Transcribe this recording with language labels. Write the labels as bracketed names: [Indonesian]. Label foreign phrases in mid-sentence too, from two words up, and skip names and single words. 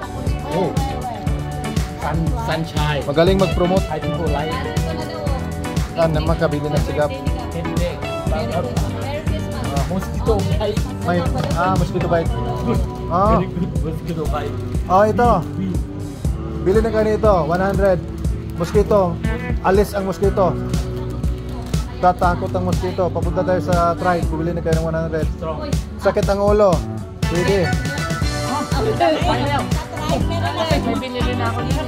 [Filipino] Sunshine. Magaling mag-promote. [English] Thai people like. [Filipino] makabili ng sigap. Hindi. [English] Merry Christmas. Mosquito bite. May, mosquito bite. Oh, Very good mosquito bite. [Filipino] oh ito. Bili na ganito, 100. Mosquito. Alis ang mosquito. Tatakot ang mosquito. Papunta tayo sa tribe. Bumili na kayo ng 100. Strong. Sakit ang ulo. Pwede. May binili na ako dito.